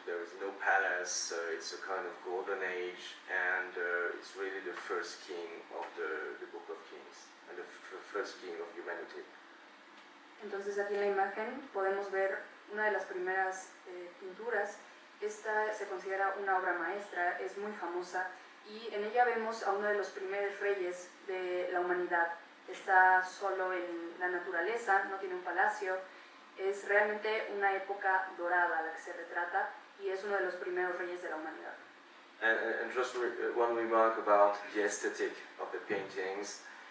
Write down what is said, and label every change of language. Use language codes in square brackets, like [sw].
[en] There is no palace. It's a kind of golden age, and it's really the first king of the Book of Kings and the first king of humanity. [es] Entonces aquí en la imagen podemos ver una de las primeras pinturas. Esta se considera una obra maestra, es muy famosa y en ella vemos a uno de los primeros reyes de la humanidad. Está solo en la naturaleza, no tiene un palacio. Es realmente una época dorada la que se retrata y es uno de los primeros reyes de la humanidad. [en] And just one remark about the aesthetic of the paintings.